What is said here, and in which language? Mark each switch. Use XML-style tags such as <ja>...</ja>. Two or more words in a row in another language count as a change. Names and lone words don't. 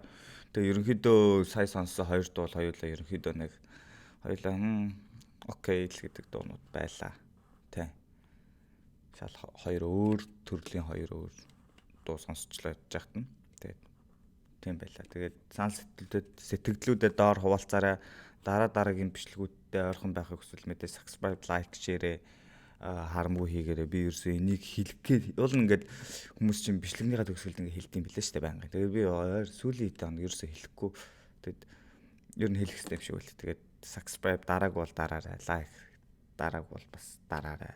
<mn>Тэгээ ерөнхийдөө сая сонссон 2 дуу л хоёулаа ерөнхийдөө нэг хоёулаа окей л гэдэг дуунууд байлаа. Тэ. Шал 2 өөр төрлийн 2 өөр дуу сонсчлоо гэж яхад нь. Тэгээд тийм байлаа. Тэгээд санал сэтгэлдээ доор хуваалцаарай. Дараагийн бичлэгүүдтэй ойрхон байхыг хүсвэл мэдээ</mn> <en>subscribe, like, share</en> <mn>харамгүй хийгээрэй. Би ерөөсөө энийг хэлэх гээд уул ингээд хүмүүс чинь бичлэгнийхаа төгсгөлд ингээд хэлдэм билээ шүү дээ байнга. Тэгээд би сүүлийн хэд хоног ерөөсөө хэлэхгүй. Тэгээд ер нь хэлэх хэрэгтэй юм шиг байл. Тэгээд subscribe дарааг бол дараарай, like дарааг бол бас дараарай.</mn>